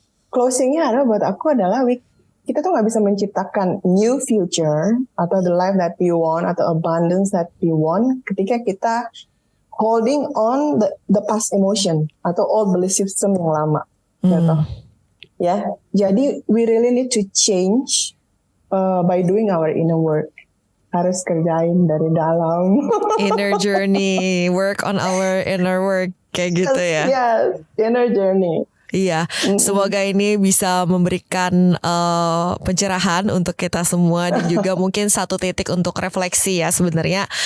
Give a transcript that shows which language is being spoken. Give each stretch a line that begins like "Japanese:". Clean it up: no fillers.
Indonesian: Closingnya adalah buat aku adalah kita tuh nggak bisa menciptakan new future atau
English: the life that we want
Indonesian: atau
English: abundance that we want
Indonesian: ketika kita
English: holding on the past emotion
Indonesian: atau
English: old belief system
Indonesian: yang lama, gitu.
English: Ya, jadi we really need to change by doing our inner work.
Indonesian: Harus kerjain dari dalam.
English: Inner journey, work on our inner work,
Indonesian: kayak gitu ya.
English: Yes, inner journey.
Indonesian: Iya, semoga ini bisa memberikan pencerahan untuk kita semua dan juga mungkin satu titik untuk refleksi ya sebenarnya.